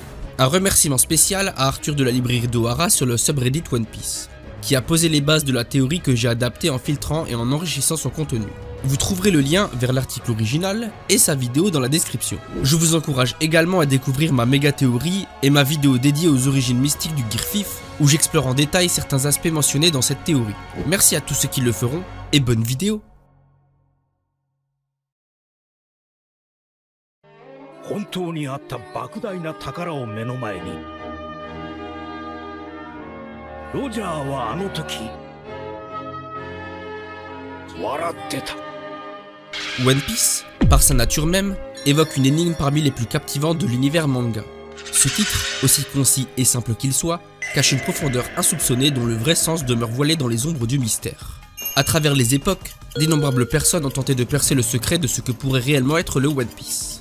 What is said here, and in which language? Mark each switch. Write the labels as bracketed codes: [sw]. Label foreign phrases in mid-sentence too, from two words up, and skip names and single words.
[fr] Un remerciement spécial à Arthur de la librairie d'Ohara sur le subreddit One Piece, qui a posé les bases de la théorie que j'ai adaptée en filtrant et en enrichissant son contenu. Vous trouverez le lien vers l'article original et sa vidéo dans la description. Je vous encourage également à découvrir ma méga théorie et ma vidéo dédiée aux origines mystiques du Gear 5, où j'explore en détail certains aspects mentionnés dans cette théorie. Merci à tous ceux qui le feront et bonne vidéo. [ja] 本当にあった莫大な宝を目の前に、ロジャーはあの時笑ってた。 [fr] One Piece, par sa nature même, évoque une énigme parmi les plus captivantes de l'univers manga. Ce titre, aussi concis et simple qu'il soit, cache une profondeur insoupçonnée dont le vrai sens demeure voilé dans les ombres du mystère. À travers les époques, d'innombrables personnes ont tenté de percer le secret de ce que pourrait réellement être le One Piece.